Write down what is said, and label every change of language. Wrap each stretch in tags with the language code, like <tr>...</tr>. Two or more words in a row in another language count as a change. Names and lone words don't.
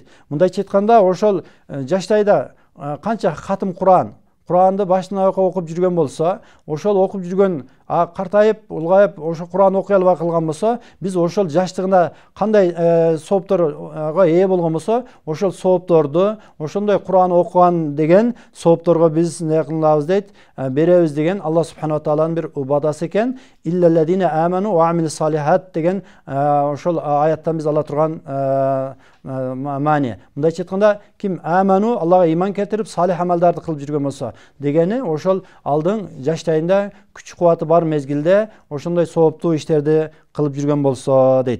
<ky>Мындайча айтканда, ошол жаштайда канча хатым Куранды башынан окуп жүргөн болсо, ошол окуп жүргөн картайып, улгайып, ошо Кур'ан окуй албай калган болсо, биз ошол жаштыгында кандай соопторго ээ болгон болсо, ошол соопторду, ошондой Кур'ан окуган деген соопторго биз эмне кылабыз дейт, беребиз деген Алла</ky> <ar>سبحانه تعالى</ar> <ky>бир убадасы экен.</ky> <ar>إلا الذين آمنوا وعملوا الصالحات</ar> <ky>деген ошол аяттан биз ала турган мани. Мындайча айтканда, ким аману, Аллага иман келтирип, салих амалдарды кылып жүргөн болсо дегени, ошол алдың жаштайында күч кубаты бар мезгилде ошондой сооптуу иштерди кылып жүргөн болсо дейт.</ky>